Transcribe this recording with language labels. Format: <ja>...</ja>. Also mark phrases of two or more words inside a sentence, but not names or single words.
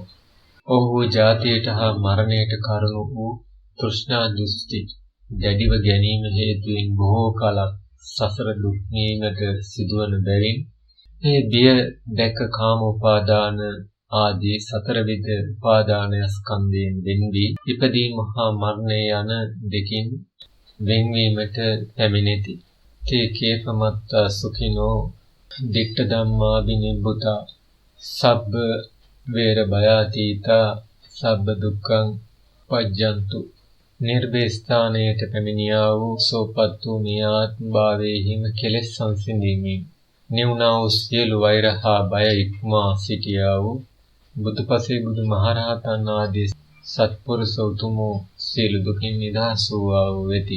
<si>ඔහු ජාතියට හා මරණයට කරුණු වූ තෘෂ්ණා දෘෂ්ටි දැඩිව ගැනීම හේතුවෙන් බොහෝ කලක් සසර දුක් විඳීමට සිදුවන බැවින් මේ බිය දැක කාම උපාදාන ආදී සතරවිධ උපාදාන ස්කන්ධයෙන් වෙන්වී ඉපදීම හා මරණය යන දෙකින් වෙන්වීමට පැමිණෙති.</si> <pi>තේ කේපමත්තා සුඛිනෝ දිට්ඨ ධම්මා විනිබ්බුතා සබ්බ වේර භයාතීතා සබ්බ දුක්ඛං පජ්ජන්තු.</pi> <si>නිර්භය ස්ථානයට පැමිණියා වූ සෝපත් වූ මේ ආත්ම භාවයෙහිම කෙලෙස් සංසිඳීමෙන් නිවුණා වූ සියලු වෛර හා බය ඉක්මවා සිටියා වූ බුදුපසේ බුදුමහරහතන් ආදී සත්පුරුෂ උතුමෝ සියලු දුකින් නිදහස් වූවා වූ වෙති.</si>